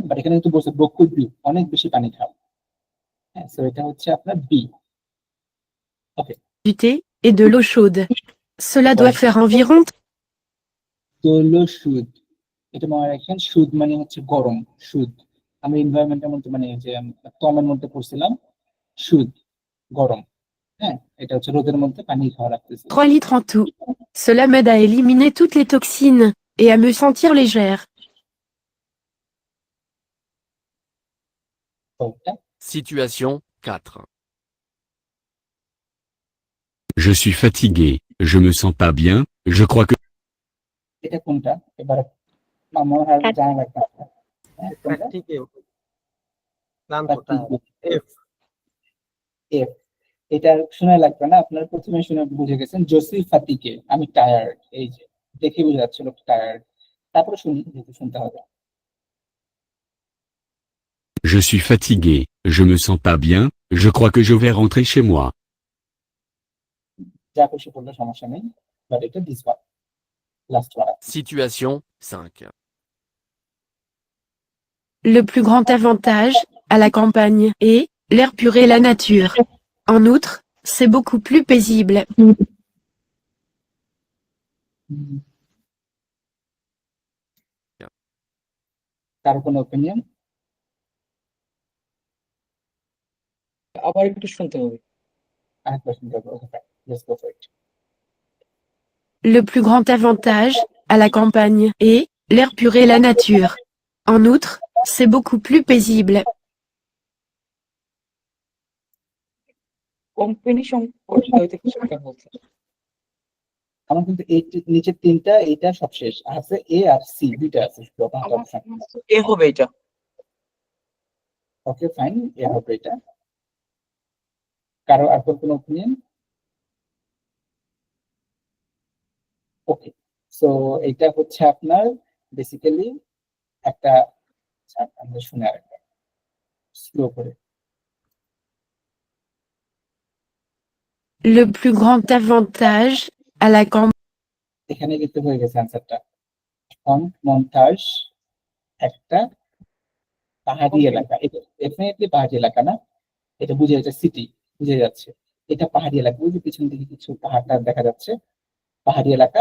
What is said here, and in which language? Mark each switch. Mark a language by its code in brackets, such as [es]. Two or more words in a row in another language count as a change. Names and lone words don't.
[bn] বাট এখানে কিন্তু বলছে [fr] beaucoup d'eau, [bn] অনেক বেশি পানি খাও। হ্যাঁ, সো এটা হচ্ছে আপনার বি। ওকে, [fr] du thé et de l'eau chaude. Cela doit faire environ [bn] দৈল সুদ, এটা মনে রাখেন, সুদ মানে হচ্ছে গরম, সুদ। আমরা এনভায়রনমেন্টের মধ্যে মানে যে তমের মধ্যে পড়ছিলাম, সুদ গরম। হ্যাঁ, এটা হচ্ছে রোদের মধ্যে পানি খাওয়া রাখতেছে। [fr] 3 litres en tout. Cela m'aide à éliminer toutes les toxines et à me sentir légère. [bn] ওটা [fr] Situation 4. Je suis fatigué, je me sens pas bien, je crois que [bn] এটা কোনটা এবার আমার আর জানা লাগবে না। হ্যাঁ, কোনটা? ফ্যাটিকে ক্লান্ততা এফ F, এটা শোনা লাগবে না, আপনার প্রথমে শুনে বুঝে গেছেন। [fr] je suis fatigué, [bn] আমি টায়ার্ড, এই যে দেখে বুঝে যাচ্ছে লোক টায়ার্ড। তারপরে শুনতে হবে। [fr] je suis fatigué, je me sens pas bien, je crois que je vais rentrer chez moi. [bn] যা খুশি বললে সমস্যা নেই, বাট এটা [en] this one, last one. [fr] Situation 5. Le plus grand avantage, à la campagne, est l'air pur et la nature. En outre, c'est beaucoup plus paisible. [bn] কারো কোনো ওপিনিয়ন? আবার একটু শুনতে হবে। আরেকবার শুনতে হবে। ওকে, [en] let's go for it. [fr] Le plus grand avantage, à la campagne, est l'air pur et la nature. En outre, c'est beaucoup plus paisible. [bn] কোম্পানি সম্পর্কে হয়তো কিছু একটা বলছে। আমার কিন্তু এই নিচের তিনটা, এইটা সব শেষ আছে, এ আর সি দুইটা আছে শুধু আপনার অপশন। এ হবে এটা। [en] okay fine, [bn] এ হবে এটা। কারো আর কোনো ওপিনিয়ন? ওকে, সো এটা হচ্ছে আপনার বেসিক্যালি একটা, আমরা শুনে আরেকবার স্লো করে। [fr] Le plus grand avantage, à la campagne, [bn] এখানে কিন্তু হয়ে গেছে অ্যান্সারটা। মন্টাজ একটা পাহাড়ি এলাকা, এটা ডেফিনেটলি পাহাড়ি এলাকা না, এটা বুঝে যাচ্ছে, সিটি বুঝে যাচ্ছে। এটা পাহাড়ি এলাকা, ওই যে পিছন দিকে কিছু পাহাড়টা দেখা যাচ্ছে, পাহাড়ি এলাকা।